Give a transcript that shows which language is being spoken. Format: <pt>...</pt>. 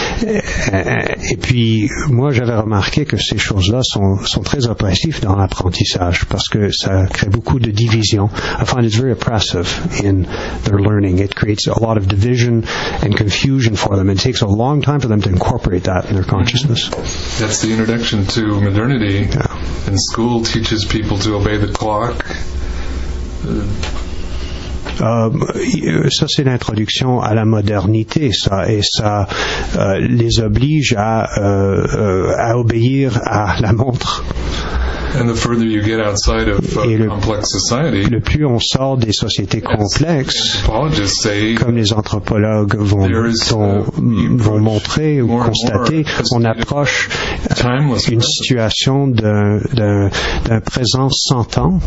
<fr>Et puis moi j'avais remarqué que ces choses-là sont très oppressives dans l'apprentissage parce que ça crée beaucoup de divisions.</fr> <en>I find it's very oppressive in their learning. It creates a lot of division and confusion for them. It takes a long time for them to incorporate that in their consciousness. That's the introduction to modernity. Yeah. And school teaches people to obey the clock.</en> <fr>Ça c'est l'introduction à la modernité, ça, et ça les oblige à obéir à la montre.</fr> <en>And the further you get outside of complex society,</en> <fr>le plus on sort des sociétés complexes,</fr> <en>anthropologists say,</en> <fr>comme les anthropologues vont montrer ou constater, on approche une situation d'un présent sans temps.</fr>